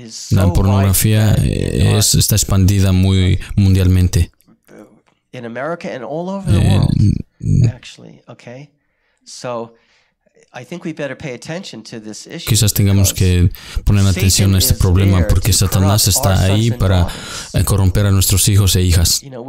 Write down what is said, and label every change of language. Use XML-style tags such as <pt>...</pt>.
<es>La pornografía está expandida muy mundialmente.</es> <en>In America and all over the world, actually. Okay, so I think we better pay attention to this issue.</en> <es>Quizás tengamos que poner atención a este problema porque Satanás está ahí para corromper a nuestros hijos e hijas.</es>